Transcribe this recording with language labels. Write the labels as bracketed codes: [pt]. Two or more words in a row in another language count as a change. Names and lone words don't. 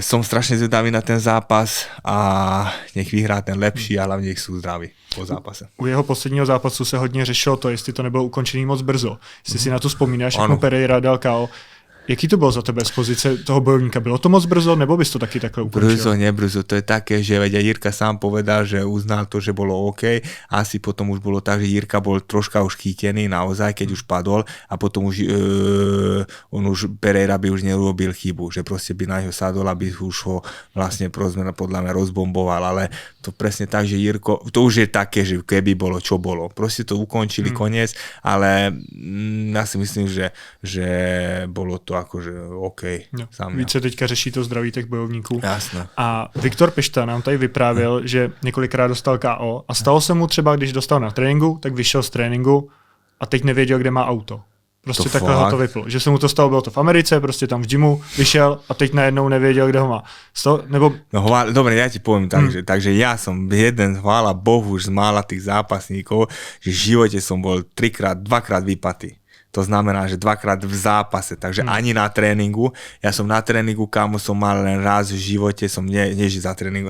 [sk] Som strašne zvedavý na ten zápas a nech vyhrá ten lepší a hlavně nech sú zdraví po zápase. [cs] U jeho posledního zápasu se hodně řešilo to, jestli to nebylo ukončený moc brzo. Jestli si na to vzpomínáš, jak mu Pereira dal KO. Jaký to bylo za tebe z pozice toho bojovníka? Bylo to moc brzo, nebo bys to taky takhle ukončil? [sk] Brzo, nebrzo. To je také, že veď Jirka sám povedal, že uznal to, že bolo OK. Asi potom už bolo tak, že Jirka bol troška už chytený naozaj, keď už padol a potom už Pereira by už neurobil chybu, že proste by na ňo sadol, aby už ho vlastne podľa mňa rozbomboval, ale to presne tak, že Jirko, to už je také, že keby bolo, čo bolo. Proste to ukončili, koniec, ale ja si myslím, že bolo to akože OK. [cs] No, více teďka řeší to zdraví těch bojovníků. Jasné. A Viktor Pešta nám tady vyprávěl, že několikrát dostal KO a stalo se mu třeba, když dostal na tréninku, tak vyšel z tréninku a teď nevěděl, kde má auto. Prostě takhle ho to vyplo. Že se mu to stalo, bylo to v Americe, prostě tam v gymu, vyšel a teď najednou nevěděl, kde ho má. Nebo... No, [sk] dobre, ja ti poviem tak, takže ja som jeden, chvála Bohu, už z mála tých zápasníkov, že v živote som bol dvakrát vypatý. To znamená, že dvakrát v zápase, takže ani na tréningu. Ja som na tréningu, kámo, som mal len raz v živote, som nežil za tréningu.